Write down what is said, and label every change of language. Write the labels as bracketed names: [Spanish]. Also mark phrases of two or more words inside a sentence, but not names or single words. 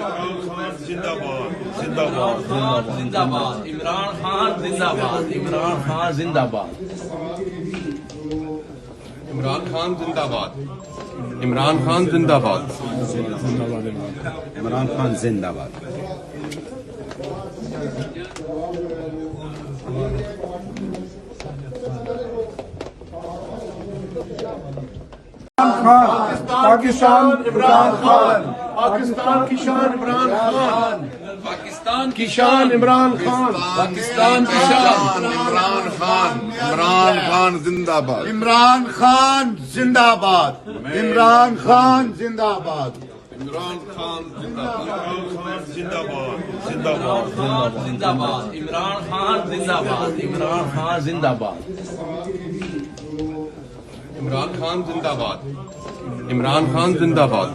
[Urdu] زندہ باد، زندہ باد، زندہ باد، عمران خان زندہ باد، عمران خان زندہ باد، عمران خان زندہ باد، عمران خان زندہ باد، عمران خان زندہ باد، پاکستان عمران خان، پاکستان کی شان عمران خان، پاکستان کی شان عمران خان، پاکستان کی شان عمران خان، عمران خان زندہ باد، عمران خان زندہ باد، عمران خان زندہ باد، عمران خان زندہ باد، زندہ باد، زندہ باد، زندہ باد، عمران خان زندہ باد، عمران خان زندہ باد، عمران خان زندہ باد، عمران خان زندہ باد،